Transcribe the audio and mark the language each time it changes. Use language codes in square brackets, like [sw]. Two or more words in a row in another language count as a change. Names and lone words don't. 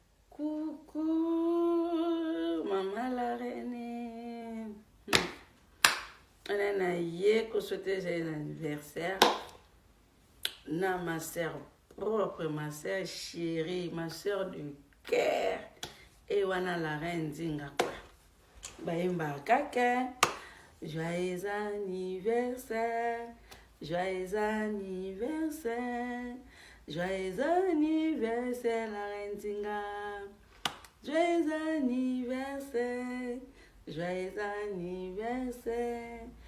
[fr] Coucou, maman la reine. Hmm. On a [ln] na ye ko [fr] souhaiter joyeux anniversaire. Na ma sœur propre, ma sœur chérie, ma sœur du cœur. Et wana la reine Zinga quoi. [ln] Bayemba kaka. [fr] Joyeux anniversaire. Joyeux anniversaire. Joyeux anniversaire, la reine Zinga. Joyeux anniversaire. Joyeux anniversaire.